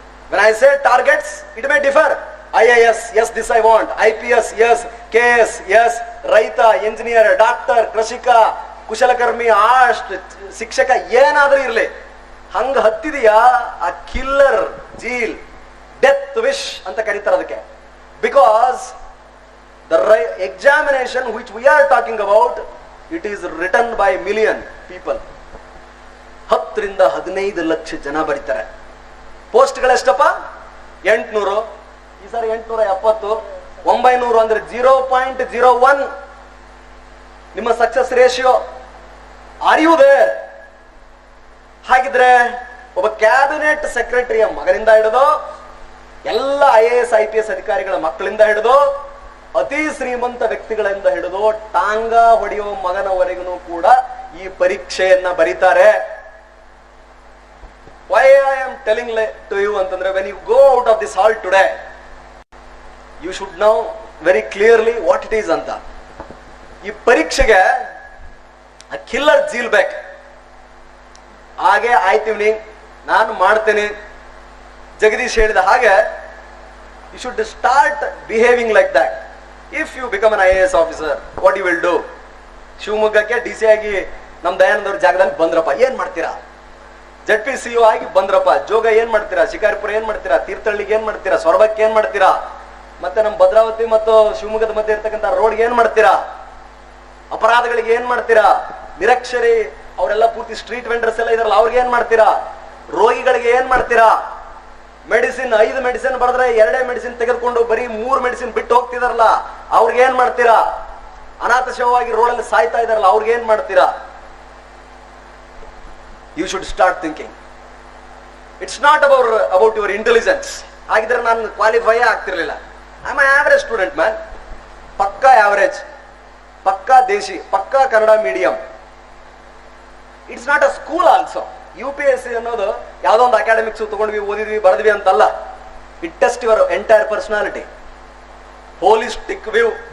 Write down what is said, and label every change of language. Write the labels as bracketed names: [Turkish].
[English] when I say targets, it may differ. IAS, yes, this I want. IPS, yes. KS, yes. [Kannada] ರೈತ, engineer, doctor, ಕೃಷಿಕ, ಕುಶಲಕರ್ಮಿ, ಶಿಕ್ಷಕ, ಏನಾದ್ರೂ ಇರ್ಲಿ. ಹಂಗ ಹತ್ತಿದೆಯಾ ಆ ಕಿಲ್ಲರ್ ಜೀಲ್, ಡೆತ್ ವಿಶ್ ಅಂತ ಕರೀತಾರೆ ಅದಕ್ಕೆ. Because [English] The examination which we are talking about, it is written by million people. [Kannada] 10 ರಿಂದ 15 ಲಕ್ಷ ಜನ ಬರೀತಾರೆ. ಪೋಸ್ಟ್ಗಳೆಷ್ಟಪ್ಪ? 800. ಈ ಸಾರಿ 870. 900 ಅಂದ್ರೆ 0.01 ನಿಮ್ಮ success ratio. [English] Are you there? [Kannada] ಹಾಗಿದ್ರೆ ಒಬ್ಬ ಕ್ಯಾಬಿನೆಟ್ ಸೆಕ್ರೆಟರಿಯ ಮಗನಿಂದ ಹಿಡಿದು ಎಲ್ಲ IAS IPS ಅಧಿಕಾರಿಗಳ ಮಕ್ಕಳಿಂದ ಹಿಡಿದು ಅತಿ ಶ್ರೀಮಂತ ವ್ಯಕ್ತಿಗಳಿಂದ ಹಿಡಿದು ಟಾಂಗ ಹೊಡೆಯುವ ಮಗನವರೆಗೂ ಕೂಡ ಈ ಪರೀಕ್ಷೆಯನ್ನ ಬರೀತಾರೆ. [English] Why I am telling to you ಅಂತಂದ್ರೆ, when you go out of this hall today, you should know very clearly what it is ಅಂತ. [Kannada] ಈ ಪರೀಕ್ಷೆಗೆ ಕಿಲ್ಲರ್ ಜೀಲ್ ಬೇಕು. ಹಾಗೆ ಆಯ್ತೀವಿ, ನಾನು ಮಾಡ್ತೇನೆ, ಜಗದೀಶ್ ಹೇಳಿದ ಹಾಗೆ [English] you should start behaving like that. If you become an IAS officer, what you will do? [Kannada] ಶಿವಮೊಗ್ಗಕ್ಕೆ DC ಆಗಿ ನಮ್ ದಯಾನಂದ ಅವ್ರ ಜಾಗದಲ್ಲಿ ಬಂದ್ರಪ್ಪ, ಏನ್ ಮಾಡ್ತೀರಾ? ZPCO ಆಗಿ ಬಂದ್ರಪ್ಪ, ಜೋಗ ಏನ್ ಮಾಡ್ತೀರಾ? ಶಿಕಾರಿಪುರ ಏನ್ ಮಾಡ್ತೀರಾ? ತೀರ್ಥಹಳ್ಳಿಗೆ ಏನ್ ಮಾಡ್ತೀರಾ? ಸೊರಬಕ್ಕೆ ಏನ್ ಮಾಡ್ತೀರಾ? ಮತ್ತೆ ನಮ್ ಭದ್ರಾವತಿ ಮತ್ತು ಶಿವಮೊಗ್ಗದ ಮಧ್ಯೆ ಇರ್ತಕ್ಕಂಥ ರೋಡ್ಗೆ ಏನ್ ಮಾಡ್ತೀರಾ? ಅಪರಾಧಗಳಿಗೆ ಏನ್ ಮಾಡ್ತೀರಾ? ನಿರಕ್ಷರಿ ಅವರೆಲ್ಲ ಪೂರ್ತಿ ಸ್ಟ್ರೀಟ್ ವೆಂಡರ್ಸ್ ಎಲ್ಲ ಇದಾರಲ್ಲ, ಅವ್ರಿಗೆ ಏನ್ ಮಾಡ್ತೀರಾ? ರೋಗಿಗಳಿಗೆ ಏನ್ ಮಾಡ್ತೀರಾ? ಮೆಡಿಸಿನ್ 5 ಮೆಡಿಸಿನ್ ಬರೆದ್ರೆ 2 ಮೆಡಿಸಿನ್ ತೆಗೆದುಕೊಂಡು ಬರೀ 3 ಮೆಡಿಸಿನ್ ಬಿಟ್ಟು ಹೋಗ್ತಿದಾರಲ್ಲ, ಅವ್ರಿಗೆ ಏನ್ ಮಾಡ್ತೀರಾ? ಅನಾಥ ಶವವಾಗಿ ರೋಡಲ್ಲಿ ಸಾಯ್ತಾ ಇದಾರಲ್ಲ, ಅವ್ರಿಗೆ ಏನ್ ಮಾಡ್ತೀರಾ? [English] You should start thinking. It's not about your intelligence. [Kannada] ಹಾಗಿದ್ರೆ ನಾನು ಕ್ವಾಲಿಫೈ ಆಗ್ತಿರ್ಲಿಲ್ಲ. [English] I am average student man. [Kannada] ಪಕ್ಕಾ ಆವರೇಜ್, ಪಕ್ಕಾ ದೇಶಿ, ಪಕ್ಕಾ Kannada medium. [English] It's not a school also. [Kannada] UPSC ಅನ್ನೋದು ಯಾವುದೋ ಒಂದು ಅಕಾಡೆಮಿಕ್ಸ್ ತಗೊಂಡ್ವಿ, ಓದಿದ್ವಿ, ಬರೆದ್ವಿ ಅಂತಲ್ಲ. [English] It test your entire personality, holistic view.